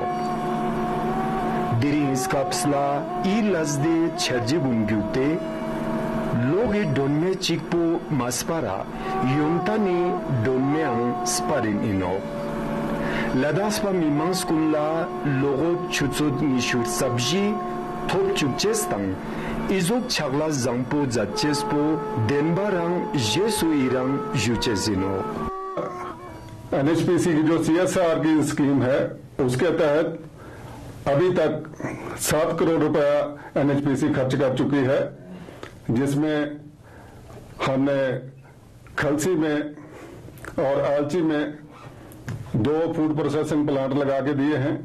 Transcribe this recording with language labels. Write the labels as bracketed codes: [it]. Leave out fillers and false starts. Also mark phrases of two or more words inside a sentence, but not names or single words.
[lbj] Diring skapsla I lazde cherje gun gyute logi donme chikpo maspara yontani donme ang sparin ino. Ladaspa mimans kunla logo chutsut nishur sabji top chukchestang izok chagla zangpo zatchespo denbarang jesu irang juchesino. [hi] NHPC की जो CSR की स्कीम है उसके तहत अभी तक 7 करोड़ रुपया NHPC खर्च कर चुकी है, जिसमें हमने खलसी में और आलची में 2 [en] food processing plant [hi] लगा के दिए हैं।